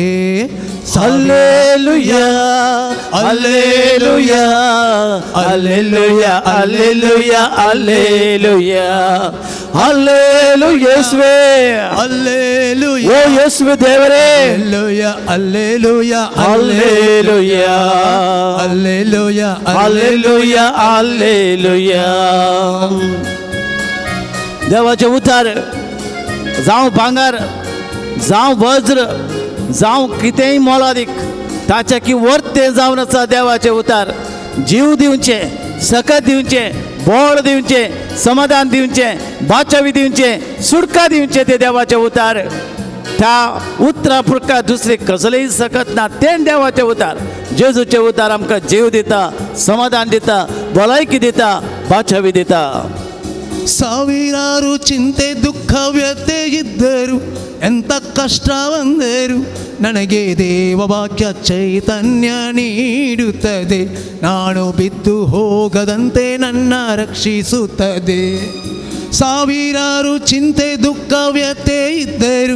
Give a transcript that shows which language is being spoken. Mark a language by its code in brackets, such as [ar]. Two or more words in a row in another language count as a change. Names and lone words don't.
[kn] ಹಲ್ಲೆಲೂಯಾ ಹಲ್ಲೆಲೂಯಾ ಹಲ್ಲೆಲೂಯಾ ಹಲ್ಲೆಲೂಯಾ ಹಲ್ಲೆಲೂಯಾ ಹಲ್ಲೆಲೂಯಾ ಯೇಸುವೇ ಹಲ್ಲೆಲೂಯಾ ಓ ಯೇಸುವೇ ದೇವರೇ ಹಲ್ಲೆಲೂಯಾ ಹಲ್ಲೆಲೂಯಾ ಹಲ್ಲೆಲೂಯಾ ಹಲ್ಲೆಲೂಯಾ ಹಲ್ಲೆಲೂಯಾ ಹಲ್ಲೆಲೂಯಾ [kok] देवाचे उतार जावं भांगर जावं वज्र जावं कितेंय मोलादीक ताचे की वर्थ तें जावन आसा देवाचे उतार जीव दिवचे सकत दिवचे बळ दिवचे समाधान दिवचे बाचावी दिवचे सुटका दिवचे ते देवाचे उतार त्या उतरा पुरका दुसरे कसलेय सकत ना तें देवाचे उतार जेजूचे उतार आमकां जीव दिता समाधान दिता भलायकी दिता बाचावी दिता [kn] ಸಾವಿರಾರು ಚಿಂತೆ ದುಃಖ ವ್ಯಥೆ ಇದ್ದರು ಎಂಥ ಕಷ್ಟ ಬಂದರು ನನಗೆ ದೇವವಾಕ್ಯ ಚೈತನ್ಯ ನೀಡುತ್ತದೆ ನಾನು ಬಿದ್ದು ಹೋಗದಂತೆ ನನ್ನ ರಕ್ಷಿಸುತ್ತದೆ ಸಾವಿರಾರು ಚಿಂತೆ ದುಃಖ ವ್ಯಥೆ ಇದ್ದರು